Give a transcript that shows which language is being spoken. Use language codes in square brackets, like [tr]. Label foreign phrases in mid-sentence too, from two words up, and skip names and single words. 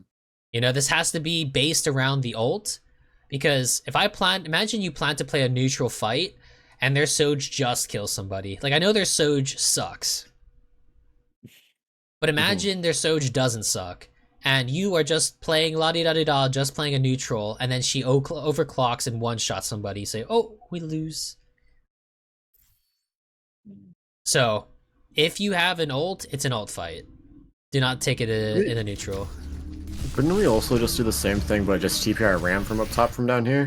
[en] You know, this has to be based around the ult, because if imagine you plan to play a neutral fight and their Soj just kills somebody. Like, I know their Soj sucks, but imagine their Soj doesn't suck, and you are just playing la-di-da-di-da, just playing a neutral, and then she overclocks and one-shots somebody. You say, oh, we lose. So, if you have an ult, it's an ult fight. Do not take it in a neutral. Couldn't we also just do the same thing, but just TP our Ram from up top from down here?